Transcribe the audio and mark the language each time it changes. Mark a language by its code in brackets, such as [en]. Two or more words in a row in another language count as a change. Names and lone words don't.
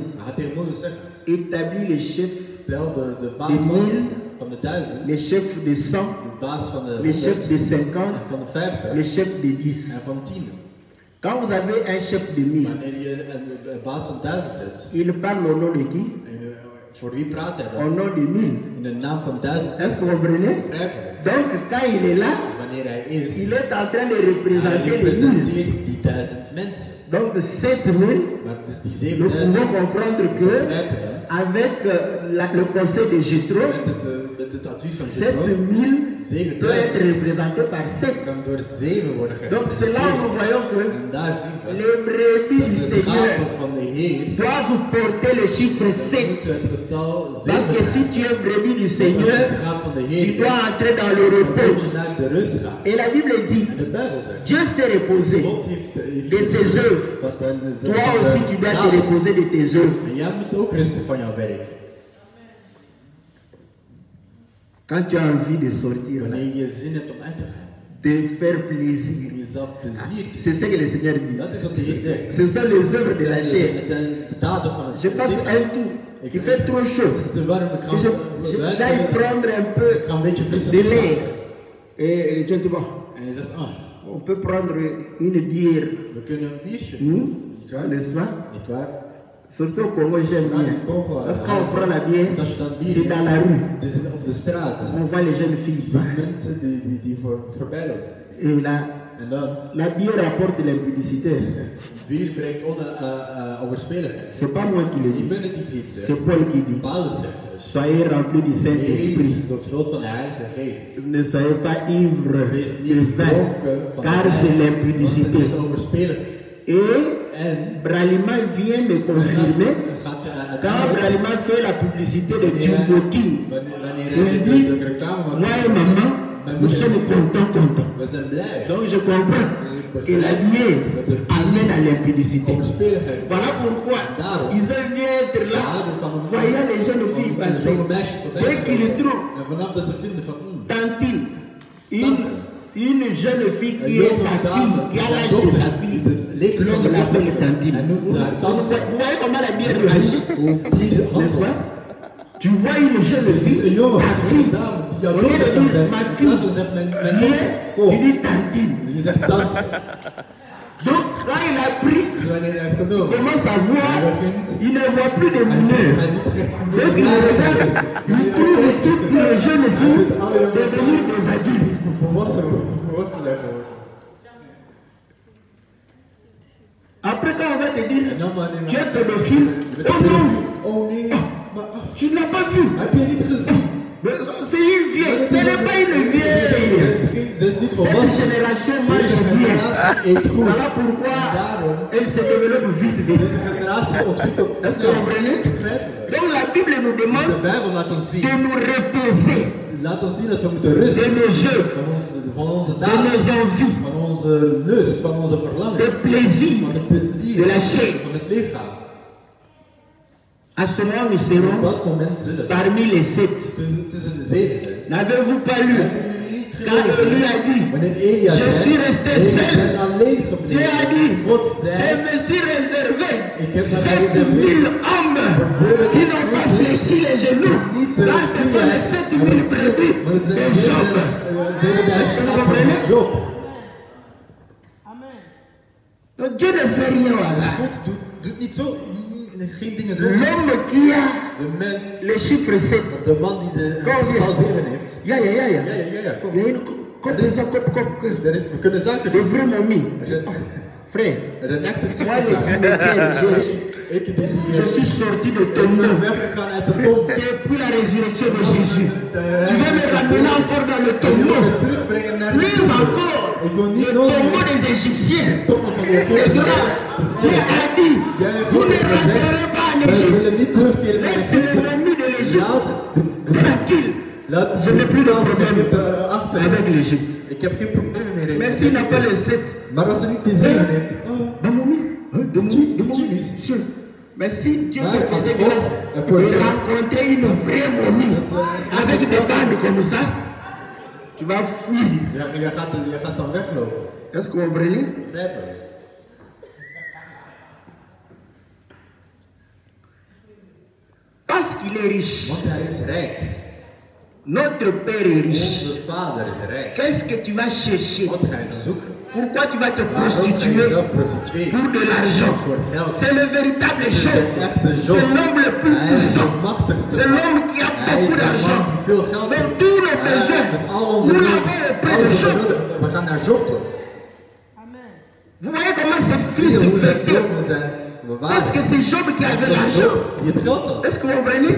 [nl] dan gaat tegen Mozes zeggen, [fr] établis les chefs, [nl] stel de baas [fr] Des mille, [nl] van de 1000, [fr] les chefs de 100, [nl] de baas van de [fr] les chefs [nl] 100 [fr] de [nl] en [fr] 50, [nl] van de 50 [fr] les chefs de 10. [nl] en van 10. [fr] Quand vous avez un chef de 1000, [nl] Wanneer je een baas van 1000 hebt, [fr] il parle au nom de qui? [nl] voor wie praat hij [fr] Au [nl] dan? [fr] nom de 1000. [nl] In de naam van 1000 [fr] Est-ce que vous comprenez? [nl] begrijpen we. [fr] Donc, quand il est là, [nl] Dus wanneer hij is, [fr] il est en train de [nl] hij [fr] représenter les 1000. [nl] representeert die 1000 mensen. [fr] Donc, 7000, [nl] Maar het is die [fr] nous [nl] 7000 [fr] pouvons comprendre que, [nl] begrijpen we. [fr] avec le conseil de Jétro, [nl] Met het advies van Jethro, [fr] 7000 [nl] 7 [fr] doit être représenté par 7. [nl] kan door 7 worden [fr] Donc c'est là où nous voyons que [nl] En daar zien we [fr] les brebis [nl] dat [fr] du [nl] de [fr] Seigneur [nl] schapen van de Heer [fr] doivent porter le chiffre 7. [nl] moeten het getal 7 [fr] Parce que si tu es brebis du [nl] Als je [fr] Seigneur, [nl] het schaap van de [fr] tu [nl] Heer [fr] dois entrer dans le [nl] dan [fr] repos. [nl] moet je naar de rust gaan. [fr] Et la Bible dit, [nl] En de Bijbel zegt, [fr] Dieu s'est reposé [nl] God heeft [fr] de ses œuvres. [nl] wat [fr] Toi aussi, tu dois te reposer de tes œuvres. [nl] En jij moet ook rusten van jouw werk. [fr] Quand tu as envie de sortir, [nl] Wanneer je zin hebt om uit te gaan, [fr] de faire plaisir. [nl] om jezelf plezier te [fr] C'est ce que le Seigneur dit. [nl] Dat is wat de Heer zegt. [fr] Ce sont les œuvres de la chair. [nl] Het zijn de daden van het [fr] Je passe un tour. Il fait trop chaud. [nl] Het is te warm, ik [fr] Et j'aille prendre un peu [nl] ga een beetje frisse [fr] de [nl] lucht [fr] l'air. [nl] halen. [fr] Et Dieu dit, bon, [nl] En je zegt, [fr] on peut prendre une bière. [nl] we kunnen een biertje. [fr] N'est-ce pas? [nl] Niet waar? [fr] Surtout au Congo, j'aime [nl] Vooral [fr] bien. [nl] in Congo, [fr] Parce qu'on prend la bière, [nl] als je dan bier [fr] c'est dans la [nl] hebt, [fr] rue. [nl] het is op de straat. [fr] On voit les jeunes [nl] Je [fr] filles. [nl] ziet mensen die voorbij lopen. [fr] Et [nl] En dan, [fr] la bière apporte l'impudicité. [nl] bier brengt overspeligheid. [fr] C'est pas moi qui le [nl] Ik [fr] dis. [nl] ben het niet iets, hè. [fr] C'est Paul qui dit. [nl] Paulus zegt het. [fr] Soyez remplis du Saint-Esprit. [nl] Wees doorvuld van de Heilige Geest. [fr] Ne soyez pas ivres [nl] Wees [fr] de [nl] niet [fr] vin, [nl] dronken van [fr] car de c'est [nl] wijn, want [fr] l'impudicité. [nl] het is overspeligheid. [fr] Et [nl] En [fr] Bralima vient me confirmer [nl] gaat [fr] quand Bralima fait la publicité de [nl] wanneer [fr] Jumboking. [nl] hij [fr] Il dit, [nl] de reclame [fr] moi [nl] maakt, [fr] et maman, nous sommes contents. [nl] we zijn blij. [fr] Donc je comprends que la bière amène à l'impudicité. [nl] Overspeligheid. [fr] Voilà pourquoi [nl] Daarom. [fr] ils aiment bien être là, voyant les jeunes filles [nl] Van [fr] passer. [nl] jonge meisjes voorbij [fr] Dès qu'ils [nl] komen. [fr] trouvent [nl] En vanaf dat ze vinden van, [fr] Tantine, une jeune fille qui [nl] een [fr] est [nl] jonge [fr] sa [nl] dame, [fr] fille, qui a l'âge de sa fille, l'homme l'appelle Tantine. [nl] Hij noemt haar [fr] Vous [nl] tante. [fr] voyez comment la bière agit, [nl] Hoe bier [fr] n'est-ce [nl] handelt. [fr] pas? Tu vois une jeune [nl] Je ziet een [fr] fille, [nl] jonge [fr] ta fille, [nl] dame die jou [fr] au lieu de [nl] dochter kan [fr] dire [nl] zijn. [fr] ma [nl] In [fr] fille, [nl] plaats van zegt mijn [fr] viens, [nl] dochter, [fr] tu [nl] kom. [fr] dis Tantine. [nl] Je zegt tante. [fr] Donc quand il a pris, [nl] Dus wanneer hij heeft [fr] il [nl] genomen. [fr] commence à voir, [nl] Hij begint. [fr] il ne voit plus de [nl] Hij [fr] mineurs. [nl] ziet geen [fr] Donc il regarde, il trouve toutes les jeunes filles devenir des adultes. [nl] volwassen zijn geworden. [fr] Après quand on va te dire, [nl] En dan wanneer [fr] tu es pédophile, oh non, [nl] Oh nee, maar [fr] tu ne l'as pas vu. [nl] heb je niet gezien? [fr] C'est une vieille, ce n'est pas une vieille. [nl] Ze is niet [fr] Cette [nl] volwassen. [fr] génération mange [nl] Deze [fr] bien. [nl] generatie eet goed. [fr] Voilà pourquoi [nl] En daarom, [fr] elle se développe vite, vite. [nl] deze generatie ontwikkelt [fr] Est-ce que vous [nl] snel. [fr] comprenez? [nl] Begrijpen we? [fr] Donc la Bible nous [nl] De [fr] demande [nl] Bijbel laat ons zien. [fr] de nous reposer [nl] Laat ons zien dat we moeten [fr] de [nl] rusten. [fr] nos jeux, [nl] Van onze [fr] de [nl] daden. [fr] nos envies, [nl] Van onze lust. Van onze [fr] de [nl] verlangens. [fr] plaisir. [nl] Van het plezier. [fr] De la chair. [nl] Van het lichaam. [fr] À ce moment, nous [nl] Op [fr] serons [nl] dat moment zullen we [fr] parmi les 7. [nl] tussen de 7 zijn. [fr] N'avez-vous pas lu? [nl] Hebben jullie niet [fr] Quand Élie [nl] gelezen? [fr] a dit, [nl] Wanneer Elia [fr] Je [nl] zei, [fr] suis resté [nl] ik [fr] seul. [nl] ben alleen [fr] Dieu a [nl] gebleven. [fr] dit, [nl] God [fr] je [nl] zei, [fr] me suis réservé [nl] Ik heb mij [fr] 7000 hommes qui n'ont pas fléchi les genoux. Là, ce sont les 7000 brebis [nl] maar het [fr] de [nl] zijn [fr] Job. [nl] 7000 schapen van Job. [fr] Donc Dieu ne fait rien au [nl] Dus [fr] hasard. [nl] God doet niet zo, geen dingen zo. [fr] L'homme qui a [nl] De mens, [fr] le chiffre 7. [nl] de man die de getal 7 heeft. Ya, ya, ya, ya. Ja, kom. [fr] Il y a une cop, [nl] We kunnen zaken [fr] de [nl] doen. [fr] vrais momies. Frère, [nl] Er zijn echte [fr] moi les cimetières, [nl] Ik [fr] je suis sorti de ton [nl] ben [fr] nom. [nl] weggegaan uit de tombe. [fr] Depuis la résurrection de Jésus. Tu vas me ramener encore dans le [nl] Je wil [fr] tombeau. [nl] me terugbrengen naar de [fr] Plus [nl] tombe. [fr] encore, [nl] Ik wil [fr] le [nl] niet nog [fr] tombeau [nl] meer [fr] des Égyptiens. [nl] de tombe van de [fr] Et [nl] Egyptenaren. [fr] là, Dieu a dit, [nl] Jij hebt [fr] vous ne [nl] God gezegd, [fr] rentrerez pas en [nl] wij [fr] Égypte. [nl] zullen niet terugkeren naar [fr] Laisse les [nl] Egypte. [fr] ennemis de l'Égypte [nl] Laat [fr] tranquille Je n'ai plus de problème achter avec l'Égypte. [nl] Ik heb geen probleem meer in [fr] Mais s'il n'a pas le 7, [nl] Maar als hij niet die 7 heeft, [fr] de momie, de momie. Mais si Dieu te faisait grâce de rencontrer une vraie momie avec des bandes comme ça, tu vas fuir. [nl] je gaat dan weglopen. [fr] Est-ce que vous comprenez? [nl] Begrijpen we? [fr] Parce qu'il est riche. [nl] Want hij is rijk. [fr] Notre Père est riche. [nl] Onze vader is rijk. [fr] Qu'est-ce que tu vas chercher? [nl] Wat ga je dan zoeken? [fr] Pourquoi tu vas te [nl] Waarom ga je [fr] prostituer [nl] jezelf prostitueren? [fr] pour de l'argent? [nl] Voor geld. [fr] C'est le véritable [nl] Het is [fr] chose. [nl] de echte job. [fr] C'est l'homme le plus [nl] Hij is de [fr] puissant. [nl] machtigste. [fr] C'est l'homme qui a [nl] Hij is [fr] beaucoup [nl] de man [fr] d'argent. [nl] die veel geld [fr] Donc [nl] heeft. [fr] tous nos besoins, [nl] Dus al onze [fr] nous [nl] noden, [fr] l'avons auprès [nl] al [fr] de [nl] onze [fr] Job. [nl] noden, we gaan naar Job toe. [fr] Vous voyez comment c'est [nl] Zie je [fr] fils [nl] hoe zijn [fr] supérieur? [nl] dromen zijn [fr] Parce [nl] bewaard? [fr] que c'est Job qui avait [nl] Dat is [fr] l'argent. [nl] Job die het geld had. [fr] Est-ce que vous comprenez?